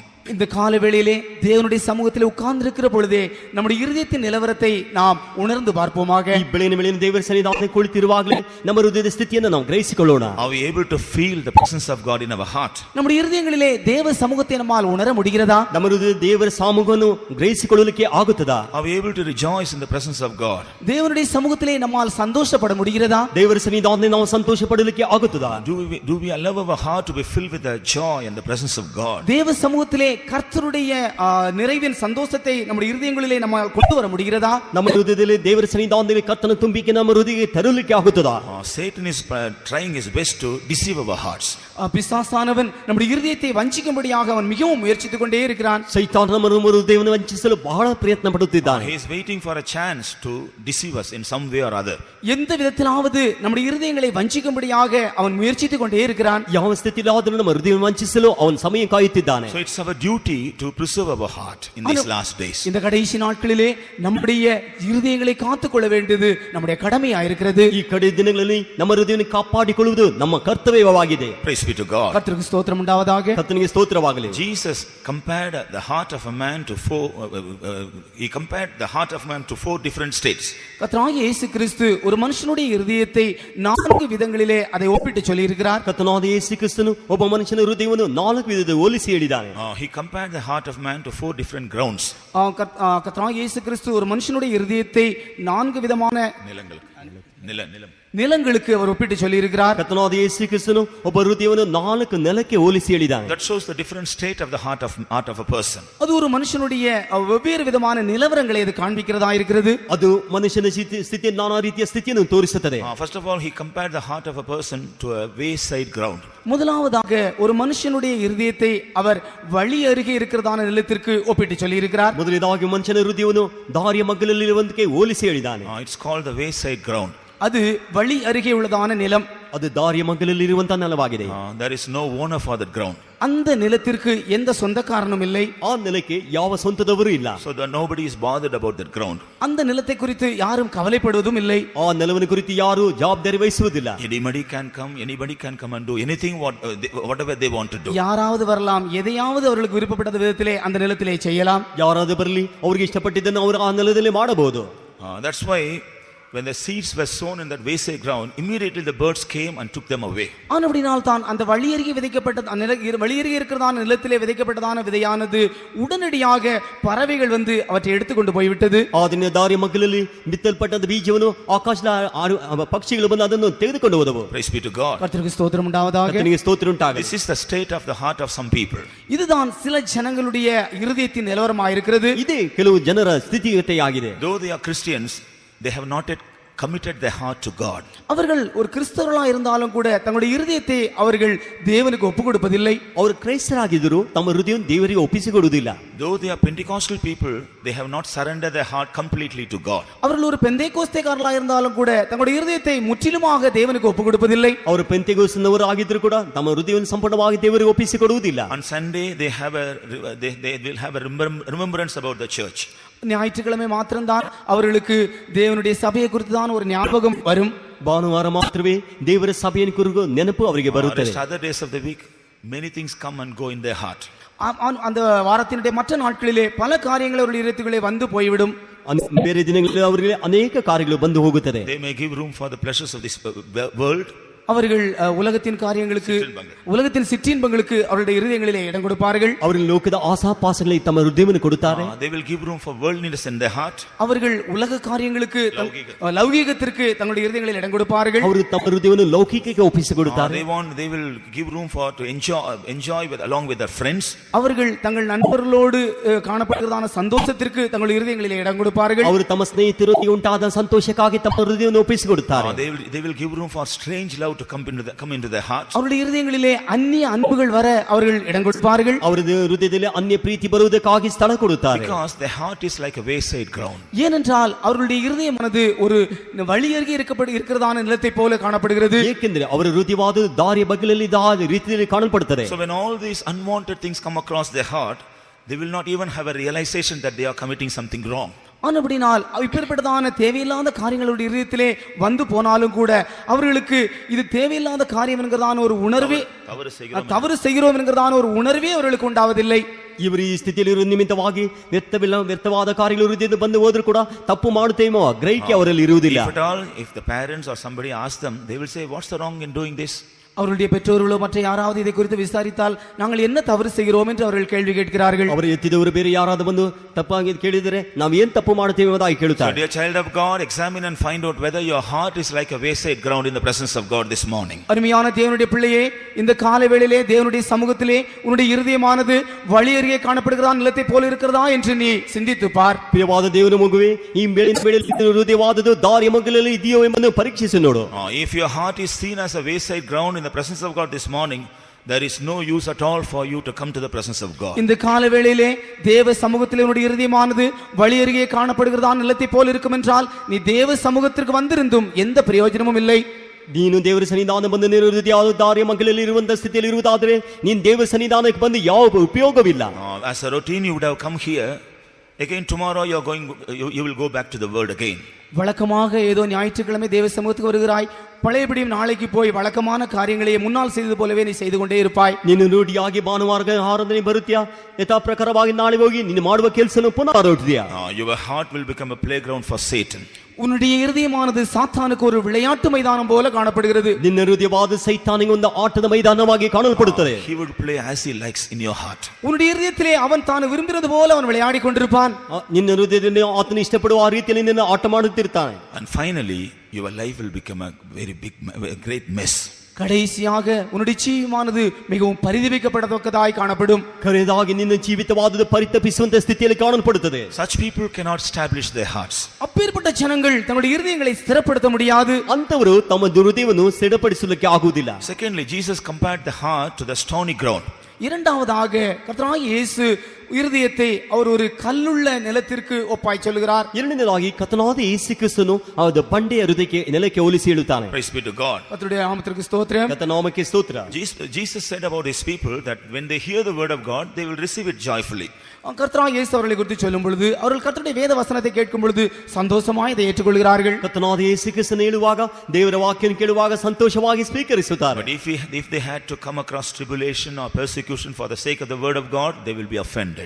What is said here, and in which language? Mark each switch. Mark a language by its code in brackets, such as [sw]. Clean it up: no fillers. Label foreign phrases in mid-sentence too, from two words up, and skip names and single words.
[ta] இந்த கால வேளையிலே தேவனுடைய சமூகத்திலே உட்கார்ந்திருக்கிற பொழுதே நம்முடைய இருதயத்தின் நிலவரத்தை நாம் உணர்ந்து பார்ப்போமாக. [kn] ಈ ಬೆಳಗಿನ ವೇಳೆಯಲ್ಲಿ ದೇವರ ಸನ್ನಿಧಾನದಲ್ಲಿ ಕುಳಿತಿರುವಾಗಲೇ ನಮ್ಮ ಹೃದಯದ ಸ್ಥಿತಿಯನ್ನು ನಾವು ಗ್ರಹಿಸಿಕೊಳ್ಳೋಣ. [en] Are we able to feel the presence of God in our heart? [ta] நம்முடைய இருதயங்களிலே தேவ சமூகத்தை நம்மால் உணர முடிகிறதா? [kn] ನಮ್ಮ ಹೃದಯ ದೇವರ ಸಾಮೂಹವನ್ನು ಗ್ರಹಿಸಿಕೊಳ್ಳಲಿಕ್ಕೆ ಆಗುತ್ತದಾ? [en] Are we able to rejoice in the presence of God? [ta] தேவனுடைய சமூகத்திலே நம்மால் சந்தோஷப்பட முடிகிறதா? [kn] ದೇವರ ಸನ್ನಿಧಾನದಲ್ಲಿ ನಾವು ಸಂತೋಷ ಪಡಲಿಕ್ಕೆ ಆಗುತ್ತದಾ? [en] Do we allow our heart to be filled with the joy and the presence of God? [ta] தேவ சமூகத்திலே கர்த்தருடைய நிறைவின் சந்தோஷத்தை நம்முடைய இருதயங்களிலே நம்மால் கொண்டு வர முடிகிறதா? [kn] ನಮ್ಮ ಹೃದಯದಲ್ಲಿ ದೇವರ ಸನ್ನಿಧಾನದಲ್ಲಿ ಕರ್ತನ ತುಂಬಿಕೆ ನಮ್ಮ ಹೃದಯಕ್ಕೆ ತರಲಿಕ್ಕೆ ಆಗುತ್ತದಾ? [en] Satan is trying his best to deceive our hearts. [ta] பிசாசானவன் நம்முடைய இருதயத்தை வஞ்சிக்கும்படியாக அவன் மிகவும் முயற்சித்துக் கொண்டே இருக்கிறான். [kn] ಸೈತಾನ ನಮ್ಮ ಹೃದಯವನ್ನು ವಂಚಿಸಲು ಬಹಳ ಪ್ರಯತ್ನ ಪಡುತ್ತಿದ್ದಾನೆ. [en] He is waiting for a chance to deceive us in some way or other. [ta] எந்த விதத்திலாவது நம்முடைய இருதயங்களை வஞ்சிக்கும்படியாக அவன் முயற்சித்துக் கொண்டே இருக்கிறான். [kn] ಯಾವ ಸ್ಥಿತಿಲಾದರೂ ನಮ್ಮ ಹೃದಯವನ್ನು ವಂಚಿಸಲು ಅವನು ಸಮಯ ಕಾಯುತ್ತಿದ್ದಾನೆ. [en] So it's our duty to preserve our heart in these last days. [ta] இந்த கடைசி நாட்களிலே நம்முடைய இருதயங்களை காத்துக்கொள்ள வேண்டியது நம்முடைய கடமையா இருக்கிறது. [kn] ಈ ಕಡೆ ದಿನಗಳಲ್ಲಿ ನಮ್ಮ ಹೃದಯವನ್ನು ಕಾಪಾಡಿಕೊಳ್ಳುವುದು ನಮ್ಮ ಕರ್ತವ್ಯವಾಗಿದೆ. [en] Praise be to God. [ta] கர்த்தருக்கு ஸ்தோத்திரம் உண்டாவதாக. [kn] ಕರ್ತನಿಗೆ ಸ್ತೋತ್ರವಾಗಲಿ. [en] Jesus compared the heart of a man to four different states. [ta] கர்த்தராகிய இயேசு கிறிஸ்து ஒரு மனுஷனுடைய இருதயத்தை 4 விதங்களிலே அதை ஒப்பிட்டு சொல்லி இருக்கிறார். [kn] ಕರ್ತನಾದ ಯೇಸು ಕ್ರಿಸ್ತನು ಒಬ್ಬ ಮನುಷ್ಯನ ಹೃದಯವನ್ನು 4 ವಿಧದಲ್ಲಿ ಹೋಲಿಸಿ ಹೇಳಿದ್ದಾನೆ. [en] He compared the heart of man to 4 different grounds. [ta] கர்த்தராகிய இயேசு கிறிஸ்து ஒரு மனுஷனுடைய இருதயத்தை 4 விதமான நிலங்களுக்கு அவர் ஒப்பிட்டு சொல்லி இருக்கிறார். [kn] ಕರ್ತನಾದ ಯೇಸು ಕ್ರಿಸ್ತನು ಒಬ್ಬ ಹೃದಯವನ್ನು 4 ನೆಲಕ್ಕೆ ಹೋಲಿಸಿ ಹೇಳಿದ್ದಾನೆ. [en] That shows the different state of the heart of a person. [ta] அது ஒரு மனுஷனுடைய வெவ்வேறு விதமான நிலவரங்களை அது காண்பிக்கிறதா இருக்கிறது. [kn] ಅದು ಮನುಷ್ಯನ ಸ್ಥಿತಿ ನಾನಾ ರೀತಿಯ ಸ್ಥಿತಿಯನ್ನು ತೋರಿಸುತ್ತದೆ. [en] First of all, he compared the heart of a person to a wayside ground. [ta] முதலாவதாக ஒரு மனுஷனுடைய இருதயத்தை அவர் வழி அருகே இருக்கிறதான நிலத்திற்கு ஒப்பிட்டு சொல்லி இருக்கிறார். [kn] ಮೊದಲನೇದಾಗಿ ಮನುಷ್ಯನ ಹೃದಯವನ್ನು ದಾರಿಯ ಮಗ್ಗಲಲ್ಲಿರುವಂತೆ ಹೋಲಿಸಿ ಹೇಳಿದ್ದಾನೆ. [en] It's called the wayside ground. [ta] அது வழி அருகே உள்ளதான நிலம். [kn] ಅದು ದಾರಿಯ ಮಗ್ಗಲಲ್ಲಿರುವಂತ ನೆಲವಾಗಿದೆ. [en] There is no owner for that ground. [ta] அந்த நிலத்திற்கு எந்த சொந்தக்காரனும் இல்லை. [kn] ಆ ನೆಲಕ್ಕೆ ಯಾವ ಸ್ವಂತದವರು ಇಲ್ಲ. [en] So that nobody is bothered about that ground. [ta] அந்த நிலத்தை குறித்து யாரும் கவலைப்படுவதும் இல்லை. [kn] ಆ ನೆಲವನ್ನು ಕುರಿತು ಯಾರು ಜವಾಬ್ದಾರಿ ವಹಿಸುವುದಿಲ್ಲ. [en] Anybody can come and do anything whatever they want to do. [ta] யாராவது வரலாம், எதையாவது அவர்களுக்கு விருப்பப்பட்ட விதத்திலே அந்த நிலத்திலே செய்யலாம். [kn] ಯಾರಾದರೂ ಬರಲಿ, ಅವರಿಗೆ ಇಷ್ಟಪಟ್ಟಿದ್ದನ್ನು ಅವರು ಆ ನೆಲದಲ್ಲಿ ಮಾಡಬಹುದು. [en] That's why when the seeds were sown in that wayside ground, immediately the birds came and took them away. [ta] ஆனபடியால் தான் அந்த வழியருகே விதைக்கப்பட்ட வழியருகே இருக்கிறதான நிலத்திலே விதைக்கப்பட்டதான விதையானது உடனடியாக பறவைகள் வந்து அவற்றை எடுத்துக்கொண்டு போய்விட்டது. [kn] ಆದಿನ ದಾರಿಯ ಮಗ್ಗಲಲ್ಲಿ ಬಿತ್ತಲ್ಪಟ್ಟ ಬೀಜವನ್ನು ಆಕಾಶದ ಪಕ್ಷಿಗಳು ಬಂದು ಅದನ್ನು ತೆಗೆದುಕೊಂಡು ಹೋದವು. [en] Praise be to God. [ta] கர்த்தருக்கு ஸ்தோத்திரம் உண்டாவதாக. [kn] ಕರ್ತನಿಗೆ ಸ್ತೋತ್ರ ಉಂಟಾಗಲಿ. [en] This is the state of the heart of some people. [ta] இதுதான் சில ஜனங்களுடைய இருதயத்தின் நிலவரமாக இருக்கிறது. [kn] ಇದೇ ಕೆಲವು ಜನರ ಸ್ಥಿತಿಗತಿಯಾಗಿದೆ. [en] Though they are Christians, they have not yet committed their heart to God. [ta] அவர்கள் ஒரு கிறிஸ்தவர்களாக இருந்தாலும் கூட தங்களுடைய இருதயத்தை அவர்கள் தேவனுக்கு ஒப்புக் கொடுப்பதில்லை. [kn] ಅವರು ಕ್ರೈಸ್ತರಾಗಿದ್ದರೂ ತಮ್ಮ ಹೃದಯವನ್ನು ದೇವರಿಗೆ ಒಪ್ಪಿಸಿಕೊಡುವುದಿಲ್ಲ. [en] Though they are Pentecostal people, they have not surrendered their heart completely to God. [ta] அவர்கள் ஒரு பெந்தேகோஸ்தேக்காரர்களாக இருந்தாலும் கூட தங்களுடைய இருதயத்தை முற்றிலுமாக தேவனுக்கு ஒப்புக் கொடுப்பதில்லை. [kn] ಅವರು ಪೆಂತೆಕೋಸ್ತಿನವರು ಆಗಿದ್ದರೂ ಕೂಡ ತಮ್ಮ ಹೃದಯವನ್ನು ಸಂಪೂರ್ಣವಾಗಿ ದೇವರಿಗೆ ಒಪ್ಪಿಸಿಕೊಡುವುದಿಲ್ಲ. [en] On Sunday they will have a remembrance about the church. [ta] ஞாயிற்றுக்கிழமை மாத்திரம்தான் அவர்களுக்கு தேவனுடைய சபையை குறித்து தான் ஒரு ஞாபகம் வரும். [kn] ಭಾನುವಾರ ಮಾತ್ರವೇ ದೇವರ ಸಭೆಯನ್ನು ಕುರಿತು ನೆನಪು ಅವರಿಗೆ ಬರುತ್ತದೆ. [en] Other days of the week many things come and go in their heart. [ta] அந்த வாரத்தினுடைய மற்ற நாட்களிலே பல காரியங்கள் அவருடைய இதயத்துக்குள்ளே வந்து போய்விடும். [kn] ಬೇರೆ ದಿನಗಳಲ್ಲಿ ಅವರಿಗೆ ಅನೇಕ ಕಾರ್ಯಗಳು ಬಂದು ಹೋಗುತ್ತದೆ. [en] They may give room for the pleasures of this world. [ta] அவர்கள் உலகத்தின் காரியங்களுக்கு, உலகத்தின் சிற்றின்பங்களுக்கு அவருடைய இருதயங்களிலே இடம் கொடுப்பார்கள். [kn] ಅವರಿಗೆ ಲೋಕದ ಆಸಾಪಾಸಗಳಿಗೆ ತಮ್ಮ ಹೃದಯವನ್ನು ಕೊಡುತ್ತಾರೆ. [en] They will give room for worldliness in their heart. [ta] அவர்கள் உலக காரியங்களுக்கு, லௌகீகத்திற்கு தங்களுடைய இருதயங்களில் இடம் கொடுப்பார்கள். [kn] ಅವರು ತಮ್ಮ ಹೃದಯವನ್ನು ಲೌಕಿಕಕ್ಕೆ ಒಪ್ಪಿಸಿಕೊಡುತ್ತಾರೆ. [en] They will give room for to enjoy with along with their friends. [ta] அவர்கள் தங்கள் நண்பர்களோடு காணப்படுகிறதான சந்தோஷத்திற்கு தங்களுடைய இருதயங்களிலே இடம் கொடுப்பார்கள். [kn] ಅವರು ತಮ್ಮ ಸ್ನೇಹಿತರೊಂದಿಗೆ ಉಂಟಾದ ಸಂತೋಷಕ್ಕಾಗಿ ತಮ್ಮ ಹೃದಯವನ್ನು ಒಪ್ಪಿಸಿಕೊಡುತ್ತಾರೆ. [en] They will give room for strange love to come into their hearts. [ta] அவருடைய இருதயங்களிலே அந்நிய அன்புகள் வர அவர்கள் இடம் கொடுப்பார்கள். [kn] ಅವರது ಹೃದಯದಲ್ಲಿ ಅನ್ಯ ಪ್ರೀತಿ ಬರುವುದಕ್ಕಾಗಿ ಸ್ಥಳ ಕೊಡುತ್ತಾರೆ. [en] Because their heart is like a wayside ground. [ta] ஏனென்றால் அவர்களுடைய இருதயமானது ஒரு வழியருகே இருக்கிறதான நிலத்தை போல காணப்படுகிறது. [kn] ಏಕೆಂದರೆ ಅವರ ಹೃದಯವಾದ ದಾರಿಯ ಬಗ್ಗಲಲ್ಲಿ ರೀತಿಯಲ್ಲಿ ಕಾಣಲ್ಪಡುತ್ತದೆ. [en] So when all these unwanted things come across their heart, they will not even have a realization that they are committing something wrong. [ta] ஆனபடினால் இப்பேற்பட்டதான தேவையில்லாத காரியங்களுடைய இதயத்திலே வந்து போனாலும் கூட அவர்களுக்கு இது தேவையில்லாத காரியம் என்கிறதான ஒரு உணர்வே, தவறு செய்கிறோம் என்கிறதான ஒரு உணர்வே அவர்களுக்கு உண்டாவதில்லை. [kn] ಇವರು ಈ ಸ್ಥಿತಿಯಲ್ಲಿ ನಿಮಿತ್ತವಾಗಿ ವ್ಯರ್ಥವಾದ ಕಾರ್ಯಗಳು ಹೃದಯದ ಬಂದು ಹೋದ್ರು ಕೂಡ ತಪ್ಪು ಮಾಡುತ್ತೇಮೋ ಗ್ರಹಿಕೆ ಅವರಲ್ಲಿ ಇರುವುದಿಲ್ಲ. [en] If the parents or somebody asks them, they will say, what's the wrong in doing this? [ta] அவருடைய பெற்றோர்களோ மற்ற யாராவது இதை குறித்து விசாரித்தால் நாங்கள் என்ன தவறு செய்கிறோம் என்று அவர்கள் கேள்வி கேட்கிறார்கள். [kn] ಅವರು ಎತ್ತಿದವರು ಬೇರೆ ಯಾರಾದರೂ ಬಂದು ತಪ್ಪಾಗಿ ಕೇಳಿದರೆ ನಾವು ಏನು ತಪ್ಪು ಮಾಡುತ್ತೇವೆ ಎಂಬುದಾಗಿ ಕೇಳುತ್ತಾರೆ. [en] So dear child of God, examine and find out whether your heart is like a wayside ground in the presence of God this morning. [ta] அருமையான தேவனுடைய பிள்ளையே, இந்த காலை வேளையிலே தேவனுடைய சமூகத்திலே உன்னுடைய இருதயமானது வழி அருகே காணப்படுகிறதா நிலத்தை போல இருக்கிறதா என்று நீ சிந்தித்து பார். [kn] ಪ್ರಿಯವಾದ ದೇವರ ಮಗುವೇ, ಈ ಬೆಳೆಯಲ್ಲಿ ಹೃದಯವಾದದ್ದು ದಾರಿಯ ಮಗ್ಗಲಲ್ಲಿ ಇದೆಯೋ ಎಂಬುದನ್ನು ಪರೀಕ್ಷಿಸಿ ನೋಡು. [en] If your heart is seen as a wayside ground in the presence of God this morning, there is no use at all for you to come to the presence of God. [ta] இந்த கால வேளையிலே தேவ சமூகத்திலே உன்னுடைய இருதயமானது வழி அருகே காணப்படுகிறதா நிலத்தை போல இருக்கும் என்றால் நீ தேவ சமூகத்திற்கு வந்திருந்தும் எந்த பிரயோஜனமும் இல்லை. [kn] ನೀನು ದೇವರ ಸನ್ನಿಧಾನ ಬಂದು ನಿನ್ನ ಹೃದಯದ ದಾರಿಯ ಮಗ್ಗಲಲ್ಲಿ ಇರುವಂತ ಸ್ಥಿತಿಯಲ್ಲಿ ಇರುವುದಾದರೆ ನೀನು ದೇವರ ಸನ್ನಿಧಾನಕ್ಕೆ ಬಂದು ಯಾವ ಉಪಯೋಗವಿಲ್ಲ. [en] As a routine you would have come here, again tomorrow you will go back to the world again. [ta] வழக்கமாக ஏதோ ஞாயிற்றுக்கிழமை தேவ சமூகத்துக்கு வருகிறாய், பழையபடியும் நாளைக்கு போய் வழக்கமான காரியங்களை முன்னால் செய்தது போலவே நீ செய்து கொண்டே இருப்பாய். [kn] ನೀನು ರೂಢಿಯಾಗಿ ಭಾನುವಾರ ಆರಾಧನೆ ಬರುತ್ತೀಯಾ, ಯಥಾ ಪ್ರಕಾರವಾಗಿ ನಾಳೆ ಹೋಗಿ ನೀನು ಮಾಡುವ ಕೆಲಸನ ಪುನರಾವರ್ತಿಯಾ. [en] Your heart will become a playground for Satan. [ta] உன்னுடைய இருதயமானது சாத்தானுக்கு ஒரு விளையாட்டு மைதானம் போல காணப்படுகிறது. [kn] ನಿನ್ನ ಹೃದಯವಾದ ಸೈತಾನಿಗೆ ಒಂದು ಆಟದ ಮೈದಾನವಾಗಿ ಕಾಣಲ್ಪಡುತ್ತದೆ. [en] He would play as he likes in your heart. [ta] உன்னுடைய இருதயத்திலே அவன் தான் விரும்புகிறது போல அவன் விளையாடி கொண்டிருப்பான். [kn] ನಿನ್ನ ಹೃದಯದಲ್ಲಿ ಆತನು ಇಷ್ಟಪಡುವ ಆ ರೀತಿಯಲ್ಲಿ ನಿನ್ನ ಆಟ ಮಾಡುತ್ತಿರ್ತಾನೆ. [en] And finally your life will become a very big, a great mess. [ta] கடைசியாக உன்னுடைய ஜீவமானது மிகவும் பரிதபிக்கப்படத்தக்கதாய் காணப்படும். [kn] ಕರೆದಾಗಿ ನಿನ್ನ ಜೀವಿತವಾದದ್ದು ಪರಿತಪಿಸುವಂತ ಸ್ಥಿತಿಯಲ್ಲಿ ಕಾಣಲ್ಪಡುತ್ತದೆ. [en] Such people cannot establish their hearts. [ta] அப்பேற்பட்ட ஜனங்கள் தங்களுடைய இருதயங்களை ஸ்திரப்படுத்த முடியாது. [kn] ಅಂತವರು ತಮ್ಮ ಹೃದಯವನ್ನು ಸ್ಥಿರಪಡಿಸಲಿಕ್ಕೆ ಆಗುವುದಿಲ್ಲ. [en] Secondly, Jesus compared the heart to the stony ground. [ta] இரண்டாவதாக கர்த்தராகிய இயேசு இருதயத்தை அவர் ஒரு கல்லுள்ள நிலத்திற்கு ஒப்பாய் சொல்கிறார். [kn] ಎರಡನೇದಾಗಿ ಕರ್ತನಾದ ಯೇಸು ಕ್ರಿಸ್ತನು ಅದು ಬಂಡೆಯ ಹೃದಯಕ್ಕೆ ನೆಲಕ್ಕೆ ಹೋಲಿಸಿ ಹೇಳುತ್ತಾನೆ. [en] Praise be to God. [ta] கர்த்தருடைய நாமத்திற்கு ஸ்தோத்திரம். [kn] ಕರ್ತನ ನಾಮಕ್ಕೆ ಸ್ತೋತ್ರ. [en] Jesus said about his people that when they hear the word of God, they will receive it joyfully. [ta] கர்த்தராகிய இயேசு அவர்களை குறித்து சொல்லும் பொழுது அவர்கள் கர்த்தருடைய வேத வசனத்தை கேட்கும் பொழுது சந்தோஷமாய் இதை ஏற்றுக்கொள்கிறார்கள். [kn] ಕರ್ತನಾದ ಯೇಸು ಕ್ರಿಸ್ತನು ಹೇಳುವಾಗ ದೇವರ ವಾಕ್ಯವನ್ನು ಕೇಳುವಾಗ ಸಂತೋಷವಾಗಿ ಸ್ವೀಕರಿಸುತ್ತಾರೆ. [en] But if they had to come across tribulation or persecution for the sake of the word of God, they will be offended.